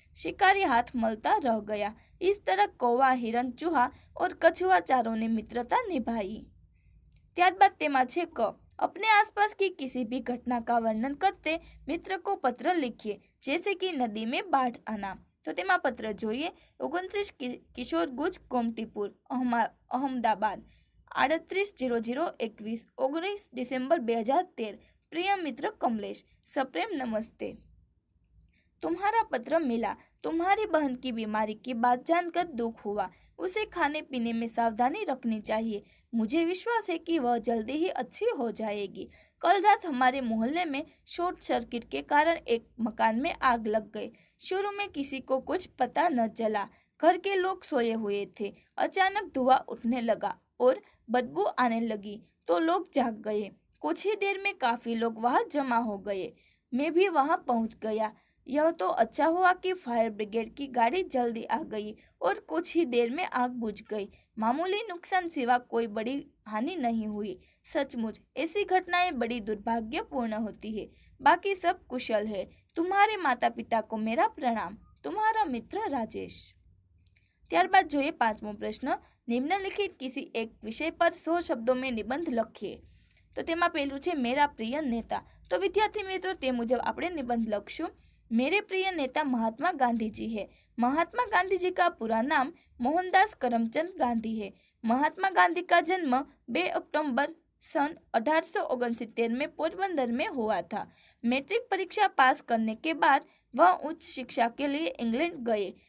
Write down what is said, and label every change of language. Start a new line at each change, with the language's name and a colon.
Hindi: शिकारी हाथ मलता रह गया। इस तरह कौवा, हिरन, चूहा और कछुआ चारों ने मित्रता निभाई।
Gujarati: ત્યારબાદ તેમાં છે ક
Hindi: अपने आसपास की किसी भी घटना का वर्णन करते मित्र को पत्र लिखिए, जैसे कि नदी में बाढ़ आना।
Gujarati: तो તેમાં પત્ર જોઈએ 29 કિશોર ગુજ કોમટીપુર અહમદાબાદ 380021 19 डिसेंबर 2013।
Hindi: प्रिय मित्र कमलेश, सप्रेम नमस्ते। तुम्हारा पत्र मिला। तुम्हारी बहन की बीमारी की बात जानकर दुख हुआ। उसे खाने पीने में सावधानी रखनी चाहिए। मुझे विश्वास है कि वह जल्दी ही अच्छी हो जाएगी। कल रात हमारे मोहल्ले में शॉर्ट सर्किट के कारण एक मकान में आग लग गई। शुरू में किसी को कुछ पता न चला। घर के लोग सोए हुए थे। अचानक धुआं उठने लगा और बदबू आने लगी तो लोग जाग गए। कुछ ही देर में काफी लोग वहां जमा हो गए। मैं भी वहां पहुंच गया। यह तो अच्छा हुआ कि फायर ब्रिगेड की गाड़ी जल्दी आ गई और कुछ ही देर में आग बुझ गई। मामूली नुकसान सिवा कोई बड़ी हानि नहीं हुई। सचमुच ऐसी घटनाएं बड़ी दुर्भाग्यपूर्ण होती है। बाकी सब कुशल है। तुम्हारे माता पिता को मेरा प्रणाम। तुम्हारा मित्र राजेश।
Gujarati: ત્યારબાદ જોઈએ 5મો પ્રશ્ન, નિમ્નલિખિત
Hindi: किसी एक विषय पर
Gujarati: 100 શબ્દો में નિબંધ લખીએ। તો તેમાં પહેલું છે
Hindi: મેરા પ્રિય નેતા।
Gujarati: તો વિદ્યાર્થી મિત્રો તે મુજબ આપણે નિબંધ લખશું।
Hindi: मेरे प्रिय नेता महात्मा गांधी जी है। महात्मा गांधी जी का पूरा नाम मोहनदास करमचंद गांधी है। महात्मा गांधी का जन्म 2 अक्टूबर सन 1869 में पोरबंदर में हुआ था। मैट्रिक परीक्षा पास करने के बाद वह उच्च शिक्षा के लिए इंग्लैंड गए।